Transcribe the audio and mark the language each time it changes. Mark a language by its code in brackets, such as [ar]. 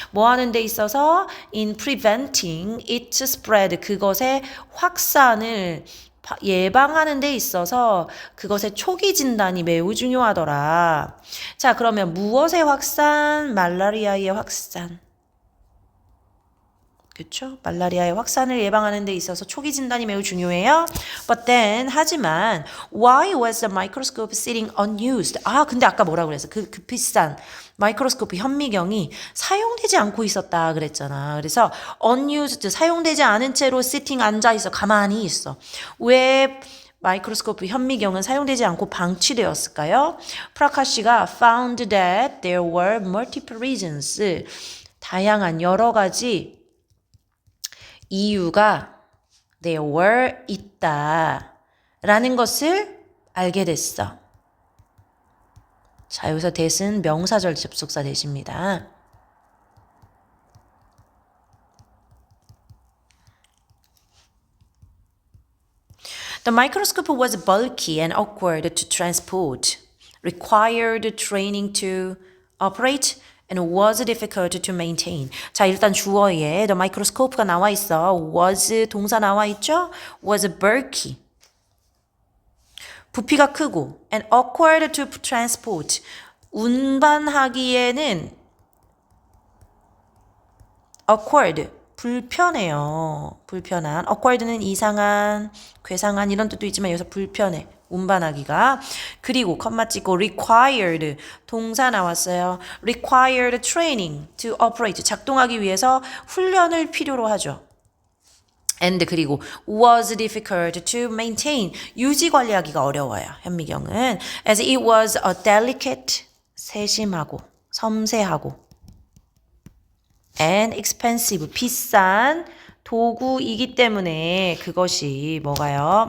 [ko] 뭐 하는 데 있어서 in preventing its spread 그것의 확산을 예방하는 데 있어서 그것의 초기 진단이 매우 중요하더라. 자, 그러면 무엇의 확산? 말라리아의 확산. 그렇죠? 말라리아의 확산을 예방하는 데 있어서 초기 진단이 매우 중요해요. [en] But then 하지만 why was the microscope sitting unused? [ko] 아, 근데 아까 뭐라 그랬어? 그 비싼 마이크로스코프 현미경이 사용되지 않고 있었다 그랬잖아. 그래서 unused 사용되지 않은 채로 sitting 앉아 있어. 가만히 있어. 왜 마이크로스코프 현미경은 사용되지 않고 방치되었을까요? [en] 프라카시가 found that there were multiple reasons. [ko] 다양한 여러 가지 이유가 there were 있다 라는 것을 알게 됐어. 자, 여기서 that은 명사절 접속사 that입니다. [en] The microscope was bulky and awkward to transport, required training to operate, and was difficult to maintain. [ko] 자, 일단 주어에 the microscope가 나와 있어. was 동사 나와 있죠? was bulky. 부피가 크고 and awkward to transport. 운반하기에는 awkward. 불편해요. 불편한. awkward는 이상한, 괴상한 이런 뜻도 있지만 여기서 불편해. 운반하기가. 그리고 컴마 찍고 required 동사 나왔어요. required training to operate 작동하기 위해서 훈련을 필요로 하죠. [en] and 그리고 was difficult to maintain 유지 관리하기가 어려워요. [ko] 현미경은 as it was a delicate 세심하고 섬세하고 and expensive 비싼 도구이기 때문에 그것이 뭐가요?